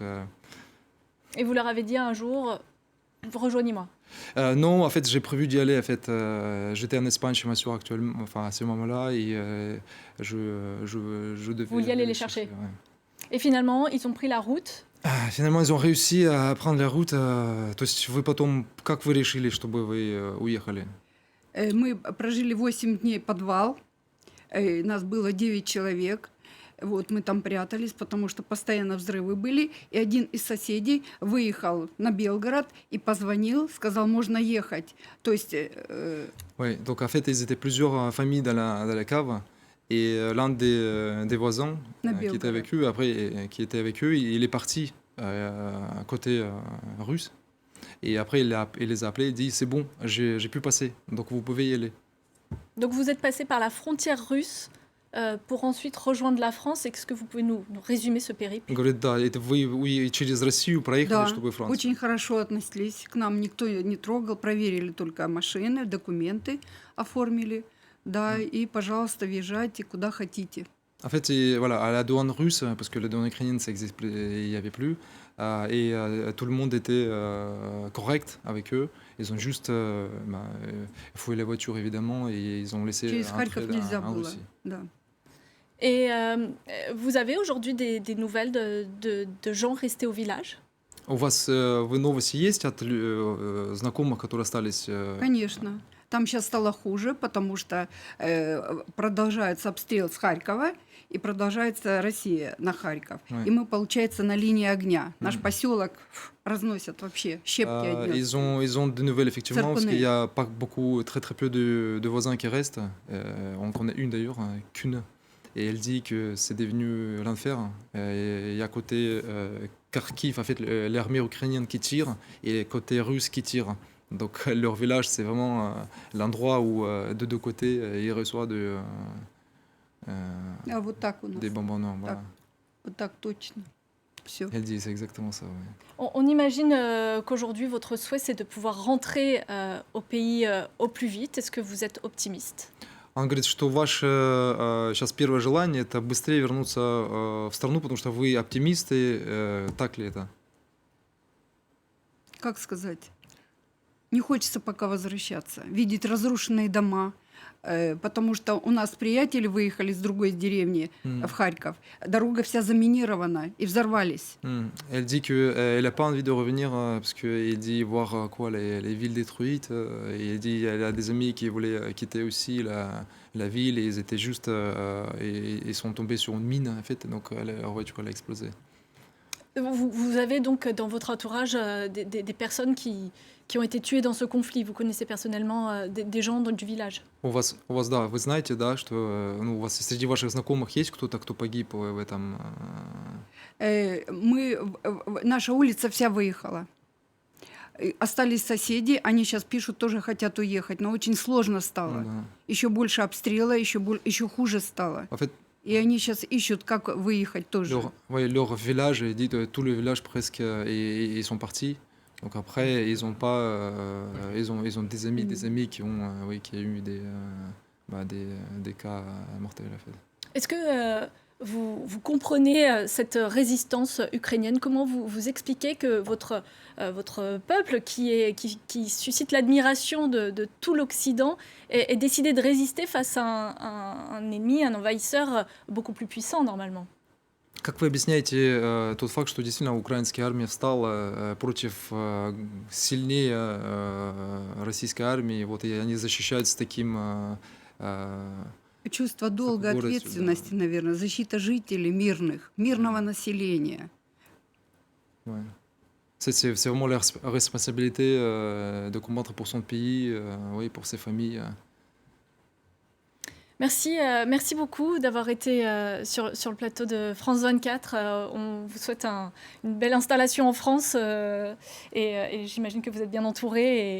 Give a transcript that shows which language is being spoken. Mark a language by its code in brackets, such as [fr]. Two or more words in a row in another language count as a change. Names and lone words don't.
[fr] Et vous leur avez dit un jour, rejoignez-moi. Non, en fait, j'ai prévu d'y aller. En fait, j'étais en Espagne chez ma soeur actuellement, enfin à ce moment-là, et je devais. Vous vouliez aller les chercher. Ouais. Et finalement, ils ont pris la route. Finalement, ils ont réussi à prendre la route. [ru] То есть вы потом, как вы решили, чтобы вы уехали? Мы прожили 8 дней подвал. Нас было 9 человек. Вот, мы там прятались, потому что постоянно взрывы были. И один из соседей выехал на Белгород и позвонил, сказал, можно ехать. То есть... [fr] Oui, donc en fait, ils étaient plusieurs familles dans la cave. Et l'un des voisins qui était avec eux, qui était avec eux, il est parti côté russe. Et après, il les a appelés, il dit, c'est bon, j'ai pu passer, donc vous pouvez y aller. Donc vous êtes passé par la frontière russe pour ensuite rejoindre la France. Est-ce que vous pouvez nous résumer ce périple? [ru] Он говорит, да, это вы через Россию проехали, Да, чтобы Францию. очень хорошо относились к нам, никто не трогал, проверили только машины, документы оформили. Да, и, пожалуйста, въезжайте куда хотите. [fr] En fait, voilà, à la douane russe, parce que la douane ukrainienne, ça existe, il n'y avait plus, tout le monde était correct avec eux. Ils ont juste fouillé la voiture, évidemment, et ils ont laissé [ru] Через Харьков [fr] entrer [ru] нельзя [fr] en [ru] было. [fr] Russie. [ru] Да. [fr] Et vous avez aujourd'hui des nouvelles de gens restés au village? [ru] У вас новости есть от знакомых, которые остались? Конечно. Там сейчас стало хуже, потому что продолжается обстрел с Харькова и продолжается Россия на Харьков. [fr] Ouais. [ru] И мы, получается, на линии огня. Наш Мгм. поселок разносят вообще, щепки одни. [fr] Ils ont des nouvelles effectivement, parce qu'il Sarkozy. n'y a pas beaucoup, très peu de voisins qui restent. On connaît une d'ailleurs, qu'une. Et elle dit que c'est devenu l'enfer. Et à côté Kharkiv, en fait, l'armée ukrainienne qui tire et côté russe qui tire. Donc leur village, c'est vraiment l'endroit où de deux côtés, ils reçoivent [ru] А вот так у нас. [fr] des bombardements. Voilà. [ru] Так. Вот так точно. Все. [fr] Elle dit, c'est exactement ça. Ouais. On imagine qu'aujourd'hui, votre souhait, c'est de pouvoir rentrer au pays au plus vite. Est-ce que vous êtes optimiste? [ru] Он говорит, что ваше сейчас первое желание — это быстрее вернуться в страну, потому что вы оптимисты. Так ли это? Как сказать? Не хочется пока возвращаться. Видеть разрушенные дома, потому что у нас приятели выехали с другой деревни в Харьков. Дорога вся заминирована и взорвались. [fr] Elle dit qu'elle n'a pas envie de revenir parce qu'elle dit voir quoi, les villes détruites. Et elle dit qu'elle a des amis qui voulaient quitter aussi la ville et ils étaient juste. Ils sont tombés sur une mine en fait, donc leur voiture elle a explosé. Vous avez donc dans votre entourage des personnes qui ont été tuées dans ce conflit. Vous connaissez personnellement des gens du village. [ru] У вас, да, вы знаете, да, что у вас среди ваших знакомых есть кто-то, кто погиб в этом? Наша улица вся выехала. Остались соседи, они сейчас пишут, тоже хотят уехать, но очень сложно стало. Да. Еще больше обстрела, еще хуже стало. [fr] En fait, [ru] И они сейчас ищут, как выехать тоже. [fr] leur village, il dit tout le village presque, ils sont partis. Donc après, ils ont pas, ils ont des amis qui ont, qui a eu des cas mortels en fait. Est-ce que vous comprenez cette résistance ukrainienne? Comment vous expliquez que votre peuple, qui suscite l'admiration de tout l'Occident, ait décidé de résister face à un ennemi, un envahisseur beaucoup plus puissant normalement? [ru] Как вы объясняете тот факт, что действительно украинская армия встала против сильнее российской армии, вот, и они защищают с таким... Чувство долга, ответственности, наверное, защита жителей мирного населения. [fr] Ouais. C'est vraiment la responsabilité de combattre pour son pays, oui, pour ses familles. Merci beaucoup d'avoir été sur le plateau de France 24. On vous souhaite une belle installation en France et j'imagine que vous êtes bien entouré.